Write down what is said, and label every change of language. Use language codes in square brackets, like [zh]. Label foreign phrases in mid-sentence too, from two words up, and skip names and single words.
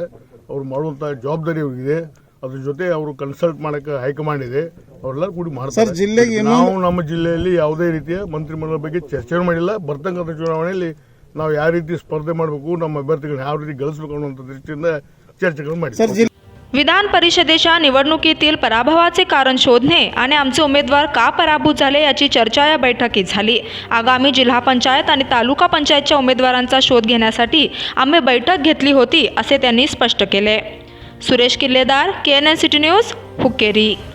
[kn] ಅವ್ರು ಮಾಡುವಂಥ ಜವಾಬ್ದಾರಿ ಅವ್ರಿಗಿದೆ. ಅದ್ರ ಜೊತೆ ಅವರು ಕನ್ಸಲ್ಟ್ ಮಾಡೋಕ್ಕೆ ಹೈಕಮಾಂಡ್ ಇದೆ. ಅವರೆಲ್ಲರೂ ಕೂಡಿ ಮಾಡ್ತಾರೆ. ನಾವು ನಮ್ಮ ಜಿಲ್ಲೆಯಲ್ಲಿ ಯಾವುದೇ ರೀತಿಯ ಮಂತ್ರಿಮಂಡಲ ಬಗ್ಗೆ ಚರ್ಚೆ ಮಾಡಿಲ್ಲ. ಬರ್ತಕ್ಕಂಥ ಚುನಾವಣೆಯಲ್ಲಿ ನಾವು ಯಾವ ರೀತಿ ಸ್ಪರ್ಧೆ ಮಾಡಬೇಕು, ನಮ್ಮ ಅಭ್ಯರ್ಥಿಗಳನ್ನ ಯಾವ ರೀತಿ ಗಳಿಸಬೇಕು ಅನ್ನುವಂಥ ದೃಷ್ಟಿಯಿಂದ ಚರ್ಚೆಗಳು ಮಾಡಿದ್ದೀವಿ. [mr] विधान परिषदेच्या निवडणुकीतील पराभवाचे कारण शोधणे आणि आमचे उमेदवार का पराभूत झाले याची चर्चा या बैठकीत झाली. आगामी जिल्हा पंचायत आणि तालुका पंचायतच्या उमेदवारांचा शोध घेण्यासाठी आम्ही बैठक घेतली होती असे त्यांनी स्पष्ट केले. सुरेश किल्लेदार, KNN सिटी न्यूज, हुक्केरी.